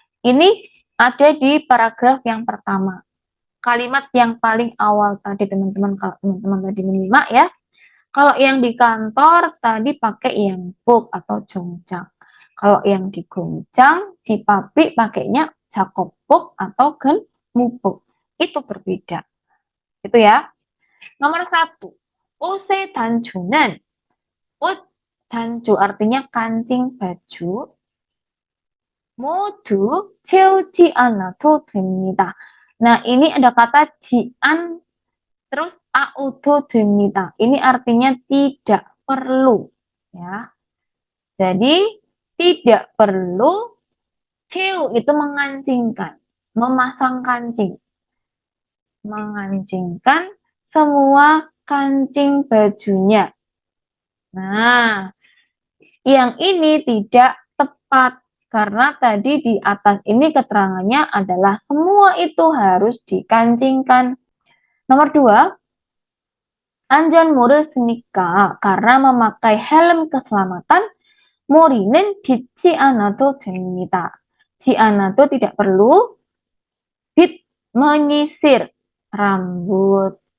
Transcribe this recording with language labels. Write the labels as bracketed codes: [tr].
[id] Ini ada di paragraf yang pertama. Kalimat yang paling awal tadi teman-teman, kalau teman-teman tadi menyimak ya. Kalau yang di kantor tadi pakai 양복 atau 정장. Kalau yang di 공장, di pabrik pakainya 작업복 atau 근무복. Itu berbeda. Itu ya. Nomor 1. [ko] 옷의 단추는, 옷 단추 [id] artinya kancing baju. [ko] 모두 채우지 않아도 됩니다. [id] Nah, ini ada kata jian terus auto 됩니다. Ini artinya tidak perlu ya. Jadi tidak perlu. Ceu itu mengancingkan, memasang kancing. Mengancingkan semua kancing bajunya. Nah, yang ini tidak tepat karena tadi di atas ini keterangannya adalah semua itu harus dikancingkan. Nomor 2, [ko] 안전모를 쓰니까, [id] karena memakai helm keselamatan, [ko] 머리는 빗지 않아도 됩니다. 지 않아도 [id] tidak perlu. 빗, menyisir rambut.